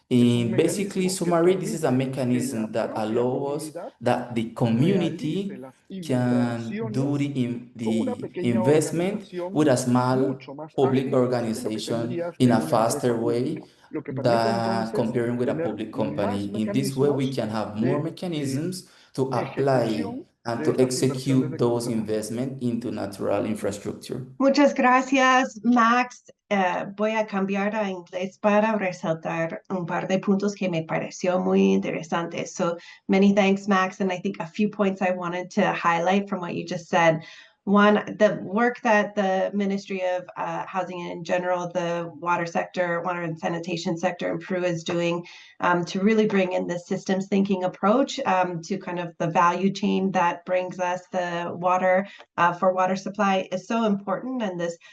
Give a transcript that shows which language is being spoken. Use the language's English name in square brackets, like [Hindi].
[English] In basically summary, this is a mechanism that allows us that the community can do the investment with a small public organization in a faster way than comparing with a public company. In this way, we can have more mechanisms to apply and to execute those investments into natural infrastructure. [Spanish] Muchas gracias, Max. Voy a cambiar a inglés para resaltar un par de puntos que me pareció muy interesantes. [English] So many thanks, Max. And I think a few points I wanted to highlight from what you just said. One, the work that the Ministry of Housing and in general, the water sector, water and sanitation sector in Peru is doing to really bring in the systems thinking approach to kind of the value chain that brings us the water for water supply is so important. And this